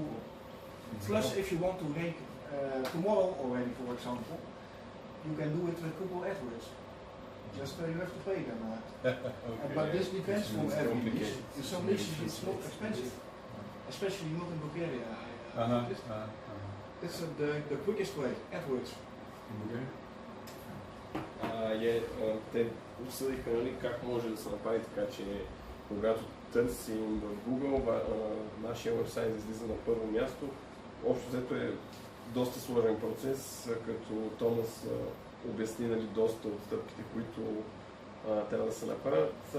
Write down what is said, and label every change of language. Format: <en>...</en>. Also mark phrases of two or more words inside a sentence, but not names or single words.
<en>Plus, if you want to rank tomorrow already, for example, you can do it with Google AdWords. Just you have to pay them. But this depends from every niche. In some niches it's not expensive, especially not in Bulgaria. It's the quickest way, AdWords.</en> <bg>Те обсъдиха, нали, как може да се направи така, че когато търсим в Google, нашия вебсайт излиза на първо място. Общо взето е доста сложен процес, като Томас обясни, нали, доста от стъпките, които трябва да се направят.</bg>